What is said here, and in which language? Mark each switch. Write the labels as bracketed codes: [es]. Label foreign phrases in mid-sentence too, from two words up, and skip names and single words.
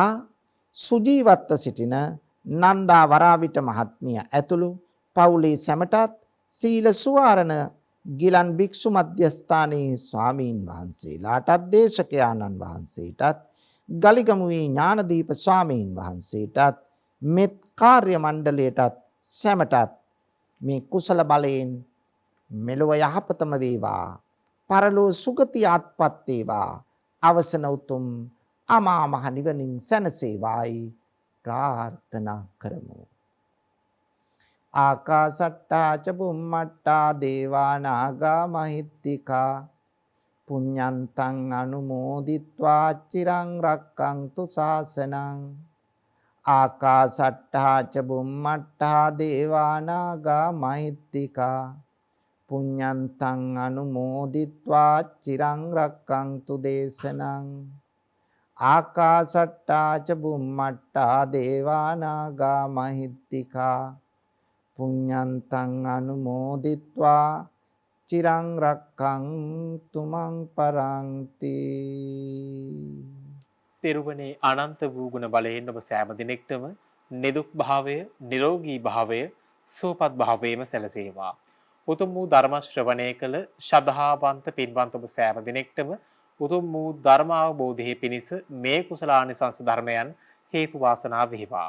[si] සුජීවත්ව සිටින නන්දා වරාවිට මහත්මිය ඇතුළු පවුලේ සැමටත් සීල සුවාරණ ගිලන් භික්ෂු මධ්‍යස්ථානයේ ස්වාමීන් වහන්සේලාටත් දේශකයාණන් වහන්සේටත් ගලිගමුවේ ඥානදීප ස්වාමීන් වහන්සේටත් මෙත් කාර්ය මණ්ඩලයටත් සැමටත් මේ කුසල බලයෙන් මෙලොව යහපතම වේවා. පරලෝ සුගතිය අත්පත් වේවා. අවසන උතුම් අමා මහ නිවනින් සැනසේවායි ප්‍රාර්ථනා කරමු. [pi] ආකාසට්ටා ච බුම්මට්ටා දේවා නාග මහිත්‍තිකා පුඤ්ඤන්තං අනුමෝදිත්වා චිරං රක්ඛන්තු ශාසනං. ආකාසට්ටා ච බුම්මට්ටා දේවා නාග මහිත්‍තිකා පුඤ්ඤන්තං අනුමෝදිත්වා චිරං රක්ඛන්තු දේශනං. ආකාසට්ටා ච බුම්මට්ටා දේවා නාග මහිත්‍තිකා පුඤ්ඤන්තං අනුමෝදිත්වා චිරං රක්ඛන්තු මං පරන්ති. [si] තෙරුවනේ අනන්ත වූ ගුණ බලයෙන් ඔබ සෑම දිනෙකටම නිදුක් භාවය, නිරෝගී භාවය, සුවපත් භාවයම සැලසේවා. උතුම් වූ ධර්ම ශ්‍රවණය කළ ශ්‍රද්ධාවන්ත පින්වන්ත ඔබ සෑම දිනෙකටම උතුම් වූ ධර්ම අවබෝධයේ පිණිස මේ කුසලානිසංස ධර්මයන් හේතු වාසනා වේවා.